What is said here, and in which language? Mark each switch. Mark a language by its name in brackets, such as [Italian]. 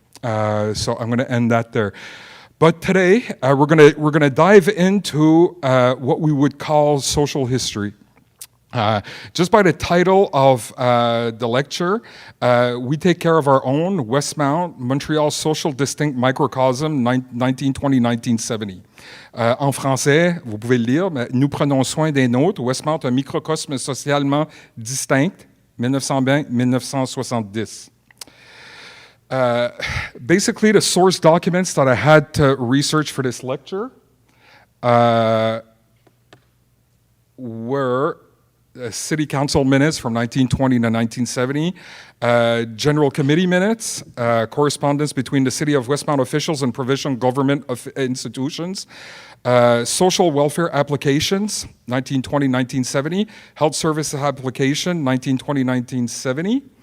[English] So I'm going to end that there. But today we're going to dive into what we would call social history. Just by the title of the lecture, we take care of our own Westmount, Montreal's social distinct microcosm, 1920-1970. [French] En français, vous pouvez le lire, mais nous prenons soin des nôtres, Westmount, un microcosme socialement distinct, 1920-1970. [English] Basically, the source documents that I had to research for this lecture were City Council minutes from 1920 to 1970, General Committee minutes, correspondence between the City of Westmount officials and provincial government institutions, social welfare applications, 1920-1970, health services application, 1920-1970,